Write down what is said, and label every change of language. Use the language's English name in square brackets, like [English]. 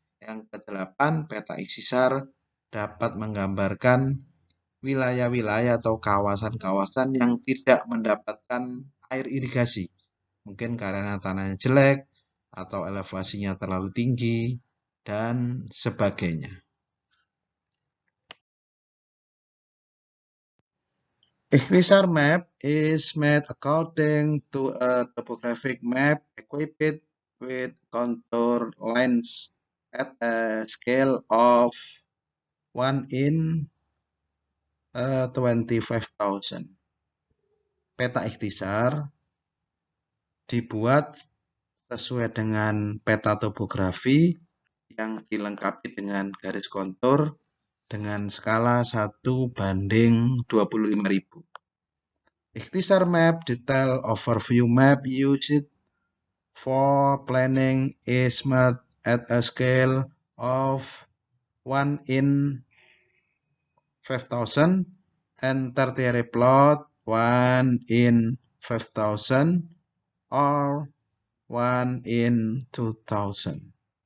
[Indonesian] Yang kedelapan, peta ikhtisar dapat menggambarkan wilayah-wilayah atau kawasan-kawasan yang tidak mendapatkan air irigasi. Mungkin karena tanahnya jelek, atau elevasinya terlalu tinggi, dan sebagainya. [English] Ikhtisar map is made according to a topographic map equipped with contour lines at a scale of 1 in 25,000. [Indonesian] Peta ikhtisar dibuat sesuai dengan peta topografi yang dilengkapi dengan garis kontur dengan skala 1:25.000. [English] Ikhtisar map detail overview map used for planning is made at a scale of 1 in 5,000 and tertiary plot 1 in 5,000 or 1 in 2,000.